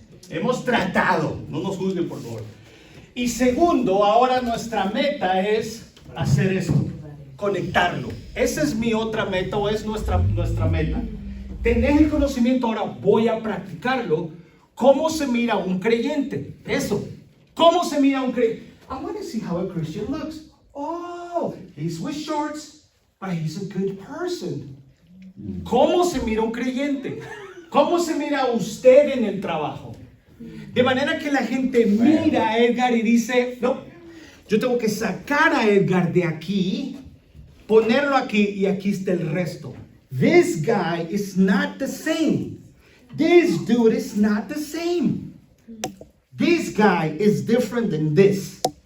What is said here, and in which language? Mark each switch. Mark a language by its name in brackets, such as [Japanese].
[Spanish] Hemos tratado, no nos juzguen por favor. Y segundo, ahora nuestra meta es hacer esto, conectarlo. Esa es mi otra meta, o es nuestra meta. Tenés el conocimiento, ahora voy a practicarlo. ¿Cómo se mira un creyente? Eso. ¿Cómo se mira un creyente? [English] I want to see how a Christian looks. Oh, he's with shorts, but he's a good person. [Spanish] ¿Cómo se mira un creyente? ¿Cómo se mira usted en el trabajo? De manera que la gente mira a Edgar y dice, no, yo tengo que sacar a Edgar de aquí, ponerlo aquí y aquí está el resto. [English] This guy is not the same. This dude is not the same. This guy is different than this.